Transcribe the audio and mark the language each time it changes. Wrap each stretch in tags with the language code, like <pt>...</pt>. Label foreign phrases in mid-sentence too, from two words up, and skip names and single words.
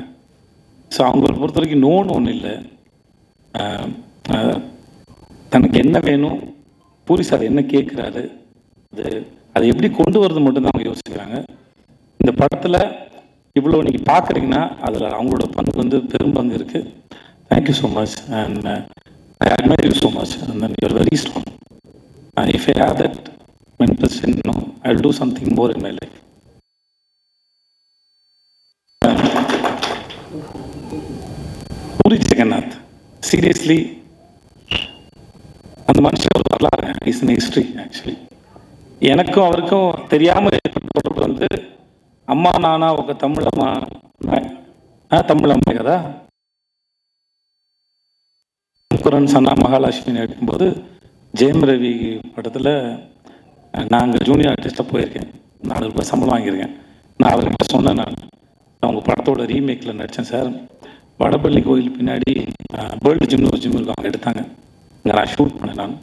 <ta>ஸோ அவங்களை பொறுத்த வரைக்கும் நோன்னு ஒன்றும் இல்லை. தனக்கு என்ன வேணும், பூரி சார் என்ன கேட்குறாரு, அதை எப்படி கொண்டு வரது மட்டும்தான் அவங்க யோசிக்கிறாங்க. இந்த படத்தில் இவ்வளோ நீங்கள் பார்க்குறீங்கன்னா அதில் அவங்களோட பங்கு வந்து பெரும்பங்கு இருக்குது.</ta> <en>Thank you so much and I admire you so much and then you are very strong. If I have that mental no, I will do something more in my life.</en> <ta>பூரி ஜெகநாத், சீரியஸ்லி அந்த மனுஷன் ஒரு வரலாறு,</ta> <en>is in history.</en> <ta>ஆக்சுவலி எனக்கும் அவருக்கும் தெரியாமல் ஏற்பட்ட வந்து</ta> <te>అమ్మా నాన్న ఒక తమిళమ్మ తమిళమ్మాయి కదా,</te> <ta>குரன் சன்னா மகாலட்சுமி எடுக்கும்போது ஜெயம் ரவி படத்தில் நான் அங்கே</ta> <en>junior artist</en> <ta>போயிருக்கேன், 4 ரூபாய் சம்பளம் வாங்கியிருக்கேன். நான் அவர்கிட்ட சொன்னேன், நான் அவங்க படத்தோட ரீமேக்கில் நடித்தேன் சார், வடபள்ளி கோயில் பின்னாடி வேர்ல்டு ஜிம்னு ஒரு ஜிம் இருக்கும், அவங்க எடுத்தாங்க, அங்கே நான் ஷூட் பண்ணேன் நான்.</ta>